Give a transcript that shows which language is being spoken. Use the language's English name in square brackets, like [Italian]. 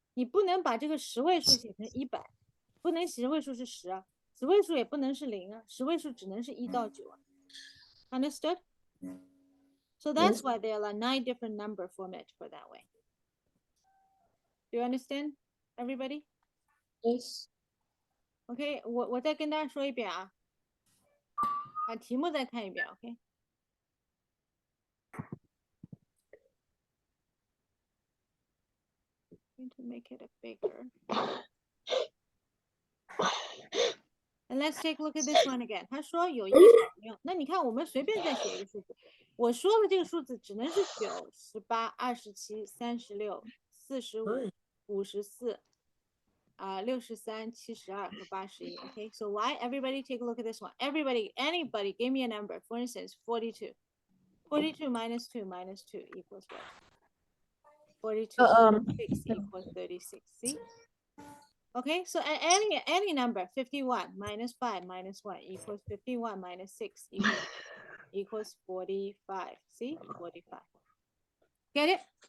[Chinese] 你不能把这个10位数写成100，不能10位数是10啊，10位数也不能是0啊，10位数只能是1到9啊。 [English] Understood? So that's why there are 9 different number format for that way. Do you understand, everybody? Yes. OK， [Chinese] 我再跟大家说一遍啊，把题目再看一遍 ，OK。 [English] Going to make it a bigger. And let's take a look at this one again. [Chinese] 他说有一个小朋友，那你看我们随便再写一个数字，我说的这个数字只能是9、18、27、36、45、54、63、72和81。 [English] Okay, so why? Everybody take a look at this one. Everybody, anybody, give me a number. For instance, 42. 42 minus 2 minus 2 equals what? 42 6 equals 36. See? Okay, so any number, 51 minus 5 minus 1 equals 51 minus 6 equals 45. See? 45. Get it?